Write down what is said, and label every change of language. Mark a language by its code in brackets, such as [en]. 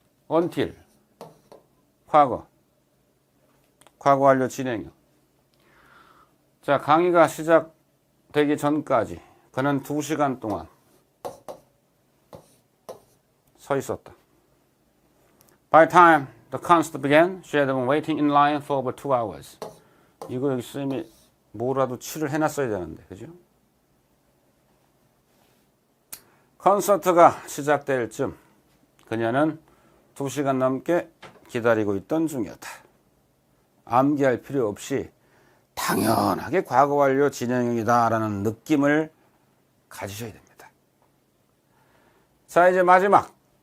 [ko] until 과거 완료 진행형. 자, 강의가 시작되기 전까지 그는 2시간 동안 서 있었다. [en] By the time the concert began, she had been waiting in line for over 2 hours. [ko] 이거 여기 쌤이 뭐라도 칠을 해놨어야 되는데, 그죠? 콘서트가 시작될 쯤 그녀는 2시간 넘게 기다리고 있던 중이었다. 암기할 필요 없이 당연하게 과거 완료 진행형이다라는 느낌을 가지셔야 됩니다. 자, 이제 마지막.